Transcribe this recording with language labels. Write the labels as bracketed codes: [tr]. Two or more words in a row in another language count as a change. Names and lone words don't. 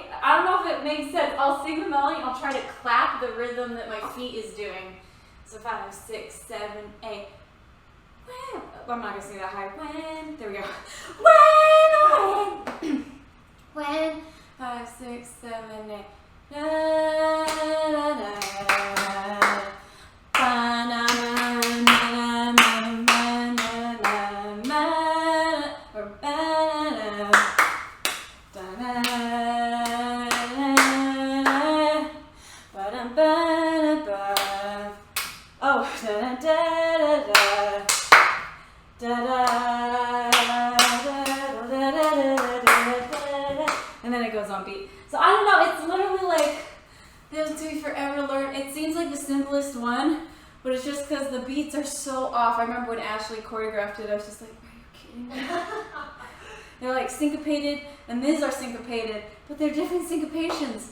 [en] I don't know if it makes sense. I'll sing the melody. I'll try to clap the rhythm that my feet is doing. So 5, 6, 7, 8. When, I'm not gonna sing that high. When, there we go. When 5, 6, 7, 8. Na, na, na, ba, na, na, na, na, na, na, na, or ba, na, da, na, na, ba, da, ba, ba. Oh, da, da, da, da, da, da, and then it goes on beat. So I don't know, it's literally like, this took me forever to learn. It seems like the simplest one, but it's just because the beats are so off. I remember when Ashley choreographed it, I was just like, are you kidding me? They're like syncopated, and these are syncopated, but they're different syncopations.